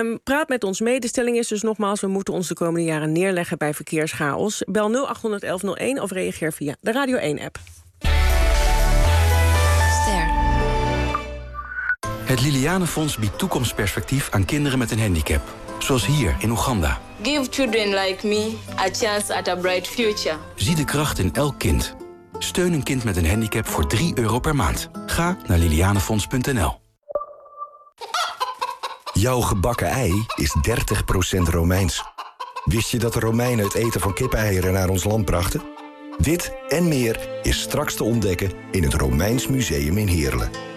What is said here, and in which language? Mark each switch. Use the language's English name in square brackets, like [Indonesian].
[Dutch] Praat met ons mee. De stelling is dus nogmaals, we moeten ons de komende jaren neerleggen bij verkeerschaos. Bel 0800-1101 of reageer via de Radio 1-app. Het Lilianenfonds biedt toekomstperspectief aan kinderen met een handicap. Zoals hier in Oeganda. [English] Give children like me a chance at a bright future. [Dutch] Zie de kracht in elk kind. Steun een kind met een handicap voor €3 per maand. Ga naar lilianenfonds.nl. Jouw gebakken ei is 30% Romeins. Wist je dat de Romeinen het eten van kippeieren naar ons land brachten? Dit en meer is straks te ontdekken in het Romeins Museum in Heerlen.